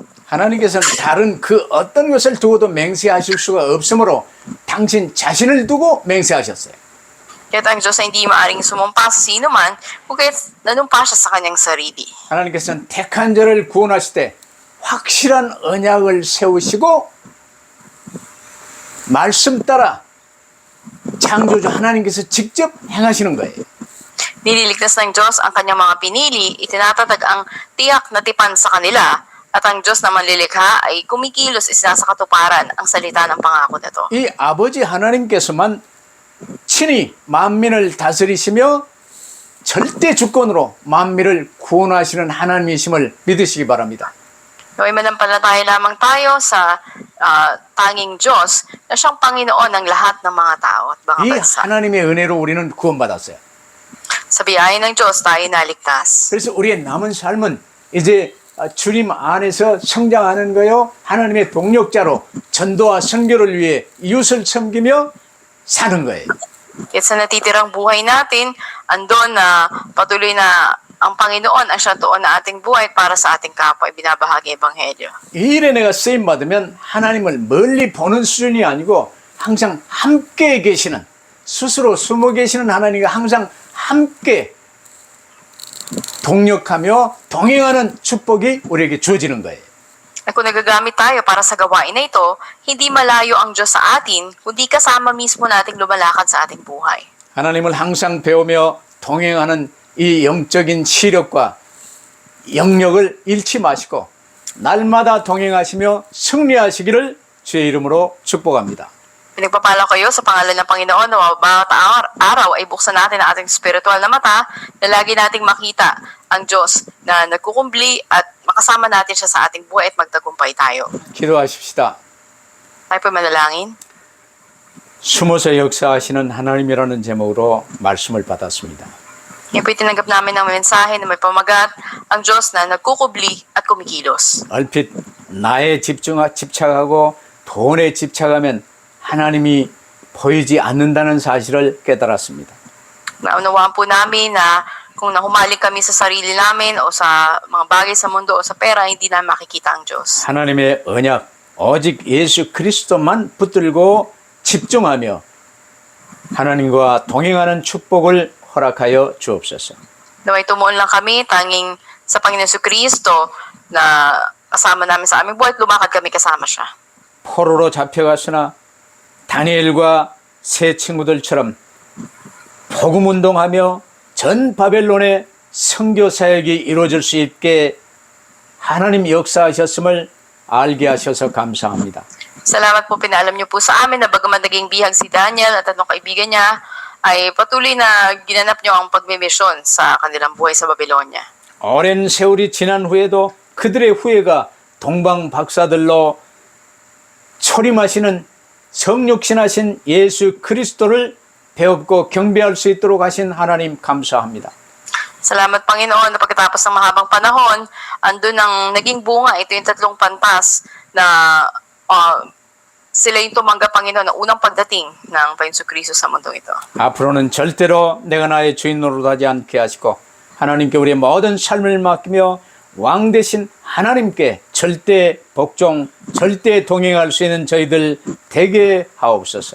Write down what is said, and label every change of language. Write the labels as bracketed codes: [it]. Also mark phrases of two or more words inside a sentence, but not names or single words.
[ko] 하나님께서는 다른 그 어떤 것을 두고도 맹세하실 수가 없으므로 당신 자신을 두고 맹세하셨어요. [tl] Kaya ang Diyos ay hindi maaring sumumpa sa sino man, kung nanumpa siya sa kanyang sarili. [ko] 하나님께서는 택한 자를 구원하실 때 확실한 언약을 세우시고 말씀 따라 창조주 하나님께서 직접 행하시는 거예요. [tl] Nililigtas ng Diyos ang kanyang mga pinili, itinatatag ang tiyak na tipan sa kanila, at ang Diyos na manlilikha ay kumikilos isinasakatuparan ang salita ng pangako na ito. [ko] 이 아버지 하나님께서만 친히 만민을 다스리시며 절대 주권으로 만민을 구원하시는 하나님이심을 믿으시기 바랍니다. [tl] Naway manampalataya lamang tayo sa tanging Diyos na siyang Panginoon ng lahat ng mga tao at mga [ko] 이 [tl] bansa. [ko] 하나님의 은혜로 우리는 구원받았어요. [tl] Sa biyaya ng Diyos tayo naligtas. [ko] 그래서 우리의 남은 삶은 이제 주님 안에서 성장하는 거요. 하나님의 동력자로 전도와 선교를 위해 이웃을 섬기며 사는 거예요. [tl] Kaya sa natitirang buhay natin, andon na patuloy na ang Panginoon ang siyang tuon na ating buhay para sa ating kapwa ay binabahagi Ebanghelyo. [ko] 이 일에 내가 쓰임 받으면 하나님을 멀리 보는 수준이 아니고 항상 함께 계시는 스스로 숨어 계시는 하나님과 항상 함께 동력하며 동행하는 축복이 우리에게 주어지는 거예요. [tl] At kung nagagamit tayo para sa gawain na ito, hindi malayo ang Diyos sa atin, kundi kasama mismo nating lumalakad sa ating buhay. [ko] 하나님을 항상 배우며 동행하는 이 영적인 시력과 영역을 잃지 마시고 날마다 동행하시며 승리하시기를 주의 이름으로 축복합니다. [tl] Pinagpapala kayo sa pangalan ng Panginoon na bawat araw ay buksan natin ang ating spiritual na mata na lagi nating makita ang Diyos na nagkukumbli at makasama natin siya sa ating buhay at magtagumpay tayo. [ko] 기도하십시다. [tl] Tayo po manalangin. [ko] 숨어서 역사하시는 하나님이라는 제목으로 말씀을 받았습니다. [tl] Ngayon po tinanggap namin ng mensahe na may pamagat ang Diyos na nagkukubli at kumikilos. [ko] 얼핏 나에 집착하고 돈에 집착하면 하나님이 보이지 않는다는 사실을 깨달았습니다. [tl] Naunawaan po namin na kung nahumaling kami sa sarili namin o sa mga bagay sa mundo o sa pera, hindi na makikita ang Diyos. [ko] 하나님의 언약, 오직 예수 그리스도만 붙들고 집중하며 하나님과 동행하는 축복을 허락하여 주옵소서. [tl] Naway tumuon lang kami tanging sa Panginoon Kristo na kasama namin sa aming buhay at lumakad kami kasama siya. [ko] 포로로 잡혀갔으나 다니엘과 세 친구들처럼 복음 운동하며 전 바벨론의 선교 사역이 이루어질 수 있게 하나님 역사하셨음을 알게 하셔서 감사합니다. [tl] Salamat po, pinaalam niyo po sa amin na bagaman naging bihag si Daniel at tatlong kaibigan niya, ay patuloy na ginanap niyo ang pagmimisyon sa kanilang buhay sa Babylonia. [ko] 오랜 세월이 지난 후에도 그들의 후예가 동방 박사들로 초림하시는 성육신하신 예수 그리스도를 배웁고 경배할 수 있도록 하신 하나님 감사합니다. [tl] Salamat Panginoon na pagkatapos ng mahabang panahon, andun ang naging bunga. Ito yung tatlong pantas na sila yung tumanggap Panginoon ng unang pagdating ng Panginoon Kristo sa mundong ito. [ko] 앞으로는 절대로 내가 나의 주인 노릇하지 않게 하시고 하나님께 우리의 모든 삶을 맡기며 왕 대신 하나님께 절대 복종, 절대 동행할 수 있는 저희들 되게 하옵소서.